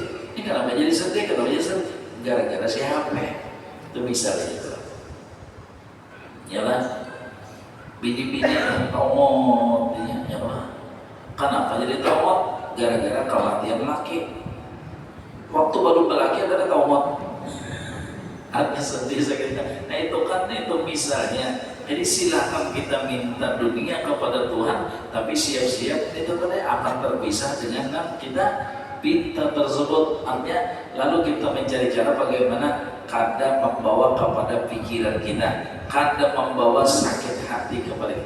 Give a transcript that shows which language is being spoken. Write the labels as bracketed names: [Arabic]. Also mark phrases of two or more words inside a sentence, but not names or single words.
[Indonesian] Ini kenapa jadi sedih? Kenapa jadi sedih? Gara-gara si HP. Itu misalnya itu. Yalah, bini-bini tomot, ya lah. Kenapa jadi tomot? Gara-gara kematian laki. Waktu baru berlaki ada tomot. Artinya sedih sakit. Nah itu kan itu misalnya. Jadi silakan kita minta dunia kepada Tuhan, tapi siap-siap itu kan akan terpisah dengan yang kita pinta tersebut. Artinya lalu kita mencari cara bagaimana kada membawa kepada pikiran kita, kada membawa sakit hati kepada kita.